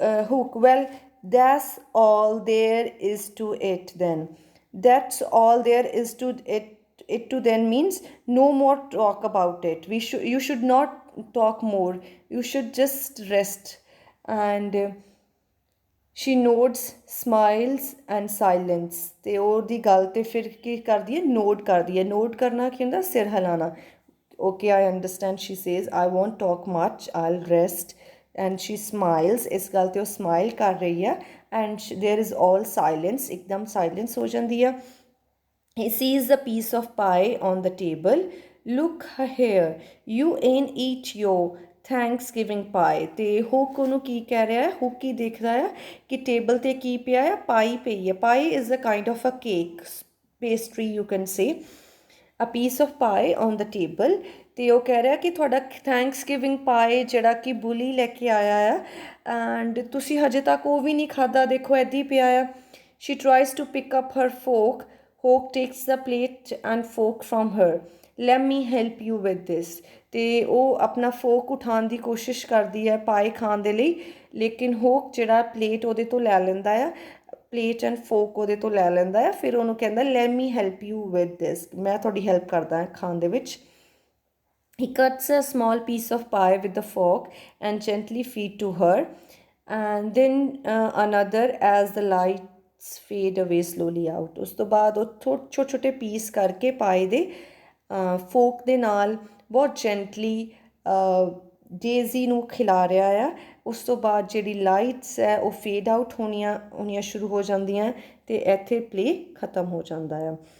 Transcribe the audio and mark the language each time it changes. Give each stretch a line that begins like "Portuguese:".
English: ਹੂਕ well that's all there is to it then, that's all there is to it to then means no more talk about it, you should not talk more, you should just rest, and she nods, smiles and silence,
Punjabi: ਤੇ ਉਹਦੀ ਗੱਲ ਤੇ ਫਿਰ ਕੀ ਕਰਦੀ ਹੈ,
English: Note ਕਰਦੀ ਹੈ।
Punjabi: Note ਕਰਨਾ ਕੀ ਹੁੰਦਾ, ਸਿਰ ਹਿਲਾਣਾ।
English: okay I understand, she says I won't talk much, I'll rest, and she smiles,
Punjabi: ਇਸ ਗੱਲ ਤੇ ਉਹ smile ਕਰ ਰਹੀ ਹੈ,
English: and there is all silence,
Punjabi: ਇੱਕਦਮ silence ਹੋ ਜਾਂਦੀ ਹੈ।
English: he sees a piece of pie on the table, look here, you ain't eat your Thanksgiving pie,
Punjabi: ਤੇ ਹੁੱਕ ਉਹਨੂੰ ਕੀ ਕਹਿ ਰਿਹਾ ਹੈ, ਹੁੱਕ ਕੀ ਦੇਖ ਰਿਹਾ ਹੈ ਕਿ ਟੇਬਲ 'ਤੇ ਕੀ ਪਿਆ ਹੈ, ਪਾਈ ਪਈ ਹੈ।
English: pie is a kind of a cake pastry you can say, a piece of pie on the table,
Punjabi: ਤੇ ਉਹ ਕਹਿ ਰਿਹਾ ਕਿ ਤੁਹਾਡਾ ਥੈਂਕਸਗਿਵਿੰਗ ਪਾਈ ਜਿਹੜਾ ਕਿ ਬੁਲੀ ਲੈ ਕੇ ਆਇਆ ਆ, ਐਂਡ ਤੁਸੀਂ ਹਜੇ ਤੱਕ ਉਹ ਵੀ ਨਹੀਂ ਖਾਧਾ, ਦੇਖੋ ਇੱਦਾਂ ਹੀ ਪਿਆ ਆ।
English: she tries to pick up her fork, ਹੋਕ takes the plate and fork from her, let me help you with this,
Punjabi: ਤੇ ਉਹ ਆਪਣਾ ਫੋਕ ਉਠਾਉਣ ਦੀ ਕੋਸ਼ਿਸ਼ ਕਰਦੀ ਹੈ ਪਾਈ ਖਾਣ ਦੇ ਲਈ, ਲੇਕਿਨ ਹੋਕ ਜਿਹੜਾ ਪਲੇਟ ਉਹਦੇ ਤੋਂ ਲੈ ਲੈਂਦਾ ਆ, ਪਲੇਟ ਐਂਡ ਫੋਕ ਉਹਦੇ ਤੋਂ ਲੈ ਲੈਂਦਾ ਹੈ। ਫਿਰ ਉਹਨੂੰ ਕਹਿੰਦਾ
English: let me help you with this,
Punjabi: ਮੈਂ ਤੁਹਾਡੀ ਹੈਲਪ ਕਰਦਾ ਹਾਂ ਖਾਣ ਦੇ ਵਿੱਚ।
English: he cuts a small piece of pie with the fork and gently feed to her, and then another as the lights fade away slowly out,
Punjabi: ਉਸ ਤੋਂ ਬਾਅਦ ਉਹ ਛੋਟੇ ਛੋਟੇ ਪੀਸ ਕਰਕੇ ਪਾਈ ਦੇ ਫੋਕ ਦੇ ਨਾਲ ਬਹੁਤ ਜੈਂਟਲੀ ਡੇਜ਼ੀ ਨੂੰ ਖਿਲਾ ਰਿਹਾ ਆ। ਉਸ ਤੋਂ ਬਾਅਦ ਜਿਹੜੀ ਲਾਈਟਸ ਹੈ ਉਹ ਫੇਡ ਆਊਟ ਹੋਣੀਆਂ ਸ਼ੁਰੂ ਹੋ ਜਾਂਦੀਆਂ, ਅਤੇ ਇੱਥੇ ਪਲੇ ਖਤਮ ਹੋ ਜਾਂਦਾ ਆ।